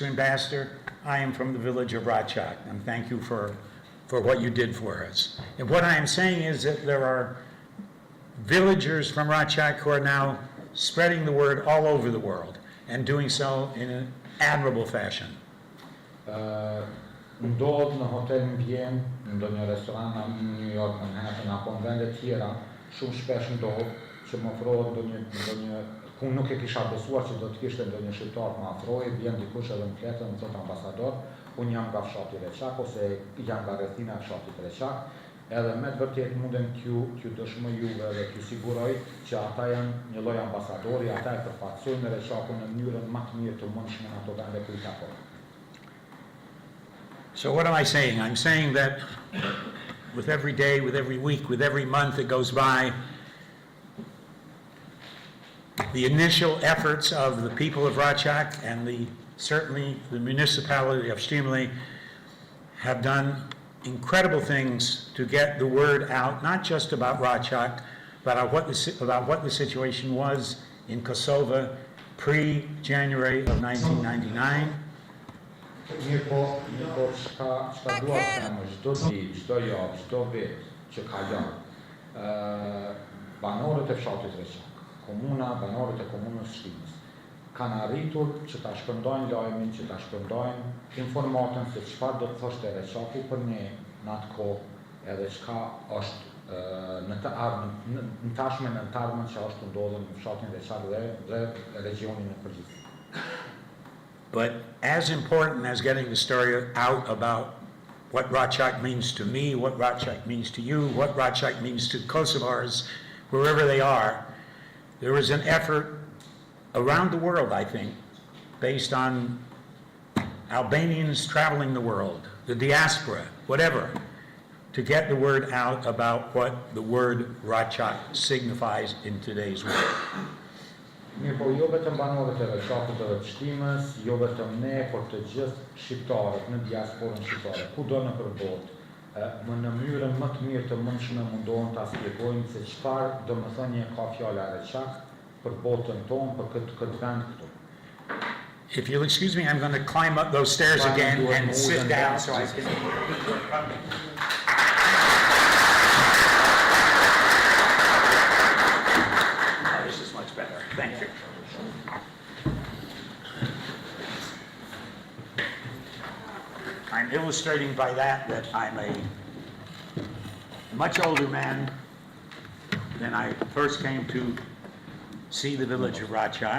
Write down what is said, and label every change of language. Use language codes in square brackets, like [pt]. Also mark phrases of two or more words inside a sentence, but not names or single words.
[en] Ambassador, I am from the village of Reçakut, and thank you for what you did for us. And what I am saying is that there are villagers from Reçakut who are now spreading the word all over the world, and doing so in an admirable fashion. [sq] Ndodh në hotel në Vjenë, në ndonjë restoran në New York, Manhattan, apo në vende tjera, shumë shpesh ndodh që më ofrohet ndonjë ku nuk e kisha besuar që do të kishte ndonjë shqiptar më afrohej, vjen dikush edhe më flet, më thot ambasador, unë jam nga fshati Reçakut ose jam nga rrethina e fshatit Reçakut, edhe me të vërtet mundem t'ju dëshmoj juve dhe t'ju siguroj që ata janë një lloj ambasadori, ata e përfaqësojnë Reçakun në mënyrën më të mirë të mundshme në ato vende ku i takon. [en] So what am I saying? I'm saying that with every day, with every week, with every month that goes by, the initial efforts of the people of Reçakut and certainly the municipality of Shtimli have done incredible things to get the word out, not just about Reçakut, but about what the situation was in Kosovo pre-January of 1999. [sq] Një po çka dua të them, çdo ditë, çdo javë, çdo vit që kalon, banorët e fshatit Reçakut, komuna, banorët e komunës Shtimës, kanë arritur që ta shpërndajnë lajmin, që ta shpërndajnë informatën se çfarë do të thoshte Reçaku për ne në atë kohë, edhe çka është në të ardhmen, në tashme në të ardhmen që është ndodhur në fshatin Reçakut dhe regionin në përgjithësi. [en] But as important as getting the story out about what Reçakut means to me, what Reçakut means to you, what Reçakut means to Kosovars, wherever they are, there was an effort around the world, I think, based on Albanians traveling the world, the diaspora, whatever, to get the word out about what the word Reçakut signifies in today's world. [sq] Mirë, po jo vetëm banorët e Reçakut dhe të Shtimës, jo vetëm ne, por të gjithë shqiptarët në diasporën shqiptare, kudo në botë, në mënyrën më të mirë të mundshme mundohen ta shpjegojnë se çfarë domethënie ka fjala Reçakut për botën tonë, për këtë vend këtu. [en] If you'll excuse me, I'm going to climb up those stairs again and sit down so I can... Thank you. I'm illustrating by that I'm a much older man than I first came to see the village of Reçakut.